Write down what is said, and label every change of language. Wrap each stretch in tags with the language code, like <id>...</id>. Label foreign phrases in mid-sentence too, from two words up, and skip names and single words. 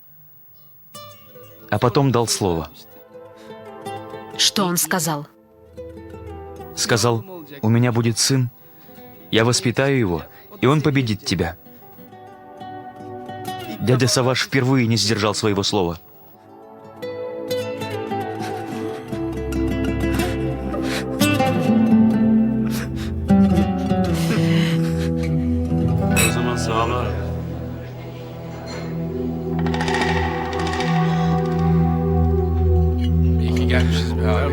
<ru>А потом дал слово. Что он сказал? Сказал: «У меня будет сын, я воспитаю его, и он победит тебя». Дядя Саваш впервые не сдержал своего слова.</ru> <tr>O zaman sağlar. İyi ki gelmişiz be abi.</tr>